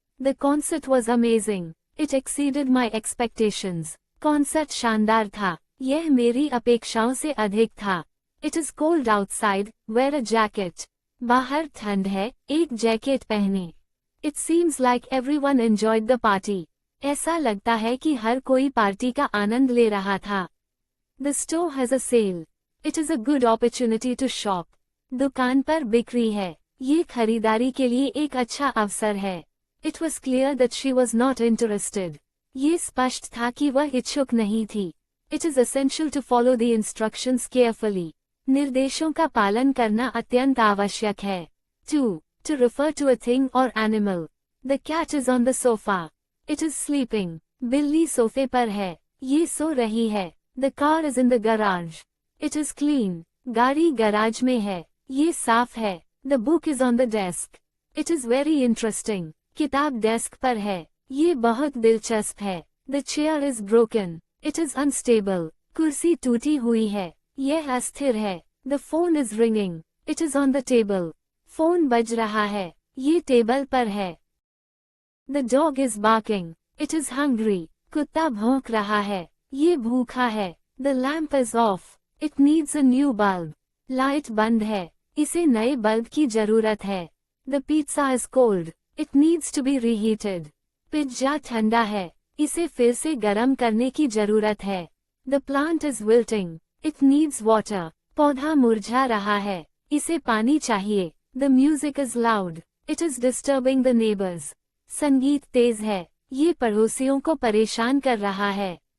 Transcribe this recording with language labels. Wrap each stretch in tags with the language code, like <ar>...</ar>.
<en>The concert was amazing. It exceeded my expectations.</en> <hi>Concert शानदार था. यह मेरी अपेक्षाओं से अधिक था.</hi> <en>It is cold outside. Wear a jacket.</en> <hi>बाहर ठंड है, एक जैकेट पहने.</hi> <en>It seems like everyone enjoyed the party.</en> <hi>ऐसा लगता है कि हर कोई पार्टी का आनंद ले रहा था.</hi> <en>The store has a sale. It is a good opportunity to shop.</en> <hi>दुकान पर बिक्री है. ये खरीदारी के लिए एक अच्छा अवसर है.</hi> <en>It was clear that she was not interested.</en> <hi>ये स्पष्ट था कि वह इच्छुक नहीं थी.</hi> <en>It is essential to follow the instructions carefully.</en> <hi>निर्देशों का पालन करना अत्यंत आवश्यक है.</hi> <en>2. To refer to a thing or animal. The cat is on the sofa. It is sleeping.</en> <hi>बिल्ली सोफे पर है. ये सो रही है.</hi> <en>The car is in the garage. It is clean.</en> <hi>गाड़ी गराज में है. ये साफ है.</hi> <en>The book is on the desk. It is very interesting.</en> <hi>किताब डेस्क पर है. ये बहुत दिलचस्प है.</hi> <en>The chair is broken. It is unstable.</en> <hi>कुर्सी टूटी हुई है. यह अस्थिर है.</hi> <en>The phone is ringing. It is on the table.</en> <hi>Phone बज रहा है. ये टेबल पर है.</hi> <en>The dog is barking. It is hungry.</en> <hi>कुत्ता भौंक रहा है. ये भूखा है.</hi> <en>The lamp is off. It needs a new bulb.</en> <hi>Light बंद है. इसे नए बल्ब की जरूरत है.</hi> <en>The pizza is cold. It needs to be reheated.</en> <hi>Pizza ठंडा है. इसे फिर से गर्म करने की जरूरत है।</hi> <en>The plant is wilting, it needs water.</en> <hi>पौधा मुरझा रहा है, इसे पानी चाहिए।</hi> <en>The music is loud, it is disturbing the neighbours.</en> <hi>संगीत तेज है, ये पड़ोसियों को परेशान कर रहा है।</hi>